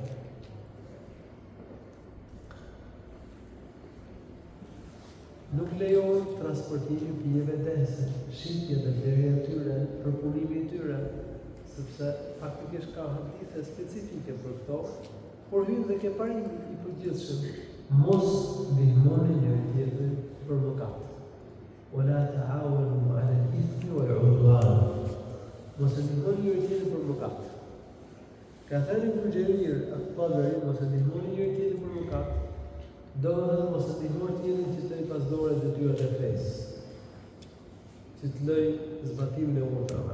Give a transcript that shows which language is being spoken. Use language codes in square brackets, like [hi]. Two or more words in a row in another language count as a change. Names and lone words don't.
[sq] Nuk lejohet transportimi pijeve dese, shitje dhe blerja e tyre, përpunimi i tyre, sepse faktikisht ka hadithe specifike për këto, por hyn dhe ke parimi i përgjithshëm. Mos ndihmoni njëri tjetrin për mëkat. [ar] ولا تعاونوا على الإثم والعدوان. [sq] Mos ndihmoni njëri tjetrin për mëkat. Ka thënë Ibn Jarir at-Tabari, mos ndihmoni njëri tjetrin për mëkat. Do të thotë mos ndihmoni tjetrin që të i pasdore detyrat e fesë, që të lëj zbatimin e urdhrave.